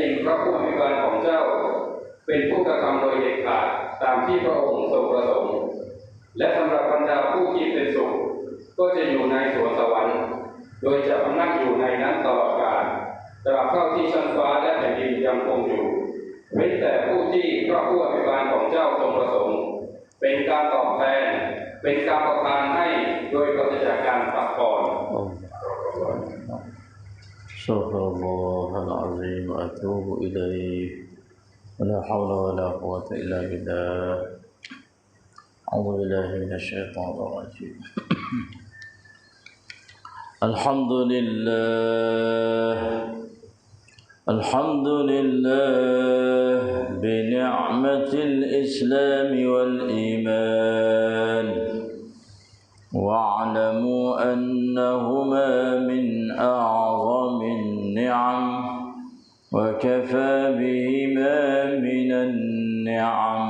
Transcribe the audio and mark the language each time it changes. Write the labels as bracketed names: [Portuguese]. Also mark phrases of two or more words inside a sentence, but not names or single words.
[Thai] งพระผู้อภิบาลของเจ้าเป็นผู้กระทำโดยเด็ดขาดตามที่พระองค์ทรงประสงค์และสำหรับบรรดาผู้ที่เป็นสุขก็จะอยู่ในสวนสวรรค์โดยจะพำนักอยู่ในนั้นตลอดกาลตราบเท่าที่ชั้นฟ้าและแผ่นดินยังคงอยู่เว้นแต่ผู้ที่พระผู้อภิบาลของเจ้าทรงประสงค์เป็นการตอบแทนเป็นการประทานให้โดยปราศจากการตัดทอน [Arabic] أستغفر الله العظيم وأتوب إليه. ولا حول ولا قوة إلا بالله. أعوذ بالله من الشيطان الرجيم. الحمد لله بنعمة الإسلام والإيمان واعلموا أنهما من أعظم النعم وكفى بهما من النعم.